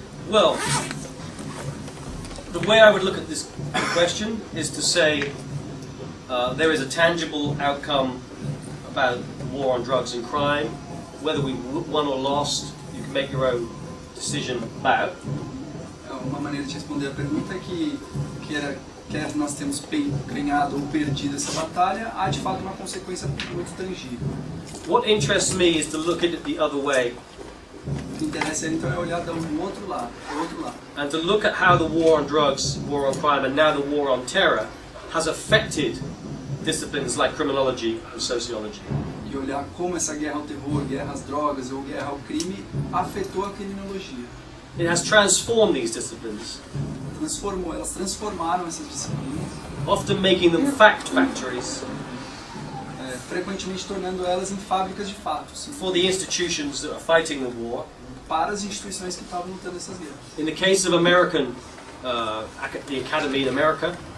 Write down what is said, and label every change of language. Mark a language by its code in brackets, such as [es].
[en] Well, the way I would look at this the question is to say there is a tangible outcome about war on drugs and crime. Whether we won or lost, you can make your own decision about. [pt] Uma maneira de responder a pergunta é que quer nós temos ganhado ou perdido essa batalha, há de fato uma consequência muito tangível. [en] What interests me is to look at it the other way. [pt] O que interessa então é olhar do outro lado, [en] And to look at how the war on drugs, war on crime, and now the war on terror has affected disciplines like criminology and sociology. [pt] E olhar como essa guerra ao terror, guerra às drogas ou guerra ao crime afetou a criminologia. [en] It has transformed these disciplines, [pt] Elas transformaram essas disciplinas, [en] often making them fact factories [pt] frequentemente tornando elas em fábricas de fatos, [en] for the institutions that are fighting the war. [pt] para as instituições que estavam lutando essas guerras. [en] In the case of the Academy in America,